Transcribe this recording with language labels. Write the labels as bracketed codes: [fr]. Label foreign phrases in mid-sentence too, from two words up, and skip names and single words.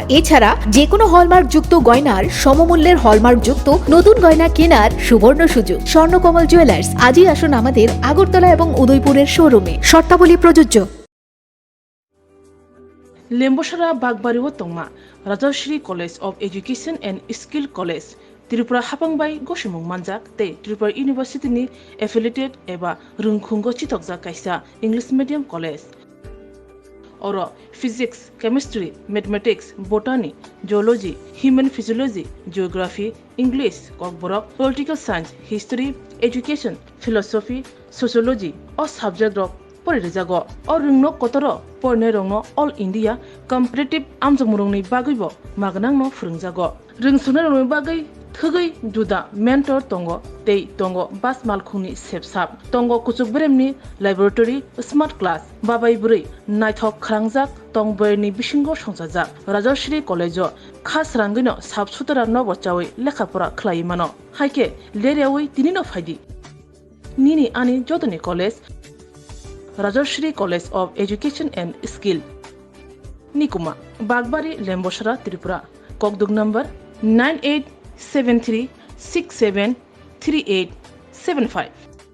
[bn] এছাড়া যে কোনো হলমার্ক যুক্ত গয়নার সমমূল্যের হলমার্ক যুক্ত নতুন গয়না কেনার সুবর্ণ সুযোগ। স্বর্ণকমল জুয়েলার্স, আজই আসুন আমাদের আগরতলা এবং উদয়পুরের শোরুমে। শর্তাবলী প্রযোজ্য। [trp] লেম্বসরা বাগবাড়িও তংমা রাজশ্রী কলেজ অফ এডুকেশন এন্ড স্কিল কলেজ त्रिपुरा हापांबाई गसिमुं मानजाक ते त्रिपुरा यूनिवर्सिटी एफिलिएटेड एबा रुंखुंगो चितकजा कायसा [en] English medium college [trp] और फिजिक्स केमिस्ट्री [en] Mathematics Botany Geology Human Physiology Geography English Kokborok Political Science History Education Philosophy Sociology [trp] और सब्जेक्ट रक परिरेजागो और रुंगनो कतर परने रंगनो [en] All India competitive [trp] आमजमुरंनि बागैबो मागनांनो फोरोंजागो रोंसुनो रंगनि बागै थगै जुदा मेंटर तंगो तै तंगो बास मालखुंनि सेबसाब तंगो कुचुक ब्रेमनि लैबोरेटरी [en] smart class [trp] बाबाय बुरै नायथक खरांजाक तंबरनि बिसिंगो संसाजाक राजश्री कलेजो खास रांगैनो साबसुतरा नबचावै लेखाफोरा खलाय मानो हायके लेरियावै तिनिनो फायदि निनि आनि जतनि कलेज राजश्री कलेज ऑफ एजुकेशन एंड स्किल निकुमा बागबारी लेम्बसरा त्रिपुरा ककदुक नंबर 9873673875